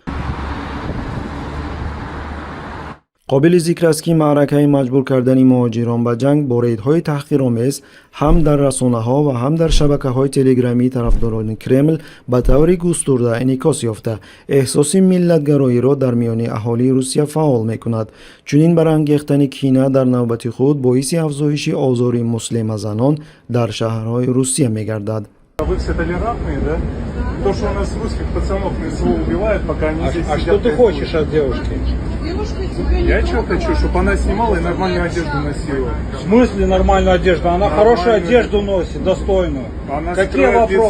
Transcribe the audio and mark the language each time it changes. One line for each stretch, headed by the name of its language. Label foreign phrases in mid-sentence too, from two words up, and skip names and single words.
Tajik: қобили зикр аст, ки маъракаи маҷбур кардани муҳоҷирон ба ҷанг бо рейдҳои таҳқиромез ҳам дар расонаҳо ва ҳам дар шабакаҳои телеграмии тарафдорони Кремл ба таври густурда инъикос ёфта, эҳсоси миллатгароиро дар миёни аҳолии Русия фаъол мекунад. чунин барангехтани кина дар навбати худ боиси афзоиши озори муслима занон дар шаҳрҳои Русия мегардад.
Russian: Вы все толерантные, да? То, что у нас русских пацанов на СВО убивают, пока они здесь сидят. А что ты хочешь от девушки? Я что хочу, чтобы она снимала и нормальную одежду носила. В смысле нормальную одежду? Она хорошую одежду носит, достойную. Она Какие вопросы?